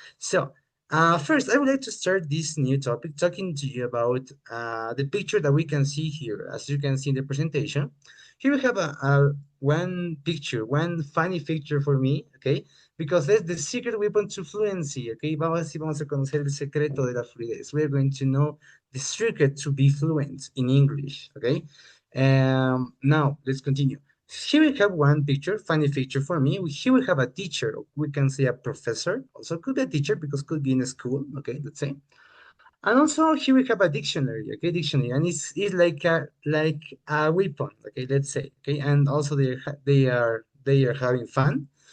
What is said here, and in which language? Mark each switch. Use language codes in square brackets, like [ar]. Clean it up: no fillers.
[en] So first, I would like to start this new topic talking to you about the picture that we can see here. As you can see in the presentation, here we have a one picture, one funny picture for me, okay? Because that's the secret weapon to fluency, okay? [es] Vamos a conocer el secreto de la fluidez. [en] We're going to know the secret to be fluent in English, okay? Now, let's continue. Here we have one picture, funny picture for me. Here we have a teacher, we can say a professor, also could be a teacher because could be in a school, okay, let's say. And also here we have a dictionary, okay, dictionary, and it's like a weapon, okay, let's say, okay, and also they are having fun.